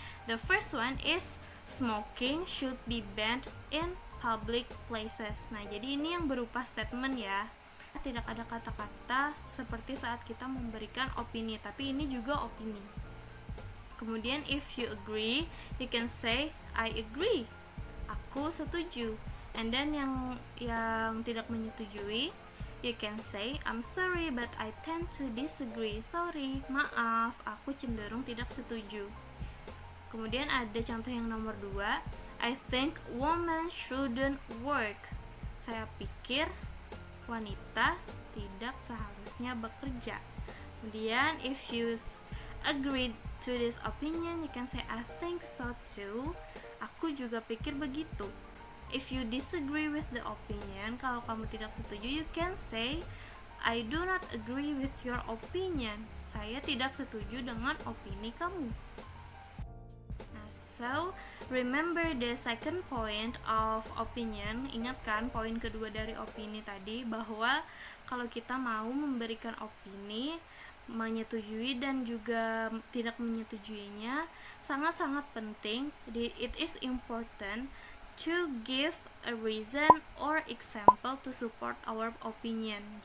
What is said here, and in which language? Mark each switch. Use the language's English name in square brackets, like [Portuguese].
[English] The first one is smoking should be banned in public places. [Indonesian] Nah, jadi ini yang berupa statement ya. Tidak ada kata-kata seperti saat kita memberikan opini, tapi ini juga opini. [English] Kemudian if you agree, you can say I agree. [Indonesian] Aku setuju. [English] And then [Indonesian] yang tidak menyetujui, [English] you can say I'm sorry but I tend to disagree. [Indonesian] Sorry, maaf, aku cenderung tidak setuju. Kemudian ada contoh yang nomor 2, [English] I think women shouldn't work. [Indonesian] Saya pikir wanita tidak seharusnya bekerja. [English] Kemudian if you agree to this opinion, you can say I think so too. [Indonesian] Aku juga pikir begitu. [English] If you disagree with the opinion, [Indonesian] kalau kamu tidak setuju, [English] you can say I do not agree with your opinion. [Indonesian] Saya tidak setuju dengan opini kamu. Nah, [English] so remember the second point of opinion. [Indonesian] Ingatkan poin kedua dari opini tadi, bahwa kalau kita mau memberikan opini, menyetujui dan juga tidak menyetujuinya, sangat-sangat penting. [English] Jadi it is important to give a reason or example to support our opinion.